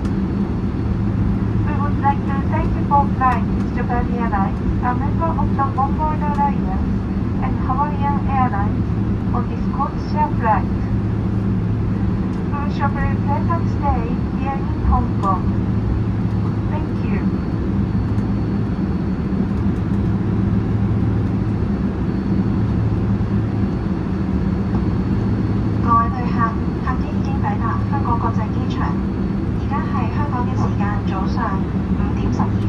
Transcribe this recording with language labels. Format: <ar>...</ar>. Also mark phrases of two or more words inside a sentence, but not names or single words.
<en>We would like to thank you for flying with Japan Airlines, a member of the Onboard Alliance, and Hawaiian Airlines on this codeshare flight. We wish you a very pleasant stay here in Hong Kong. Thank you.</en> <yue>各位旅客，客機已經抵達香港國際機場，而家係香港嘅時間早上5:12。</yue>